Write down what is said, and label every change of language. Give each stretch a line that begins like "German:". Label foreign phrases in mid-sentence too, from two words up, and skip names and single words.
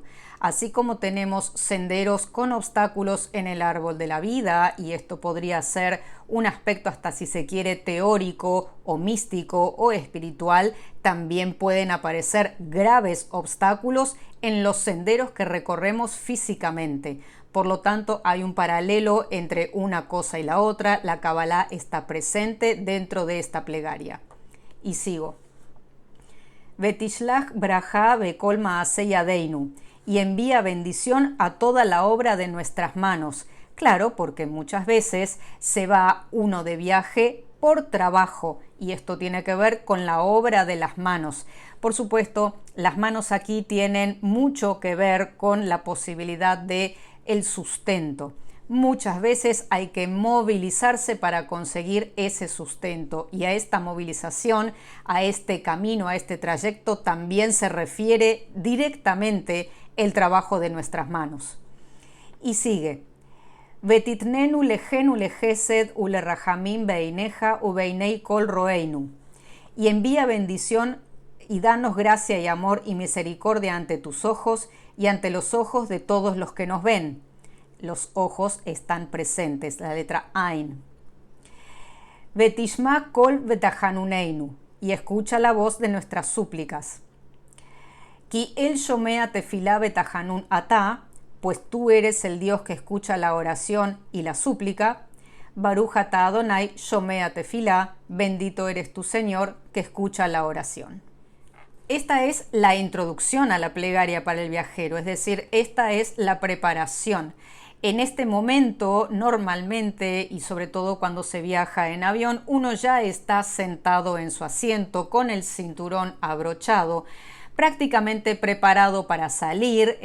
Spanish: Así como tenemos senderos con obstáculos en el árbol de la vida, y esto podría ser un aspecto hasta si se quiere teórico o místico o espiritual, también pueden aparecer graves obstáculos en los senderos que recorremos físicamente. Por lo tanto, hay un paralelo entre una cosa y la otra. La Kabbalah está presente dentro de esta plegaria. Y sigo.
Hebrew: ותשלח ברכה בכל מעשה ידינו.
Spanish: Y envía bendición a toda la obra de nuestras manos. Claro, porque muchas veces se va uno de viaje por trabajo y esto tiene que ver con la obra de las manos. Por supuesto, las manos aquí tienen mucho que ver con la posibilidad de el sustento. Muchas veces hay que movilizarse para conseguir ese sustento y a esta movilización, a este camino, a este trayecto también se refiere directamente el trabajo de nuestras manos. Y sigue.
Hebrew: ותתננו לחן ולחסד ולרחמים בעיניך ובעיני כל רואינו.
Spanish: Y envía bendición y danos gracia y amor y misericordia ante tus ojos y ante los ojos de todos los que nos ven. Los ojos están presentes, la letra Ain.
Hebrew: ותשמע קול תחנונינו.
Spanish: Y escucha la voz de nuestras súplicas.
Hebrew: כי אל שומע תפילה ותחנון אתה,
Spanish: pues tú eres el Dios que escucha la oración y la súplica.
Hebrew: ברוך אתה אדוני שומע תפילה,
Spanish: bendito eres tu Señor que escucha la oración. Esta es la introducción a la plegaria para el viajero, es decir, esta es la preparación. En este momento, normalmente, y sobre todo cuando se viaja en avión, uno ya está sentado en su asiento con el cinturón abrochado, prácticamente preparado para salir.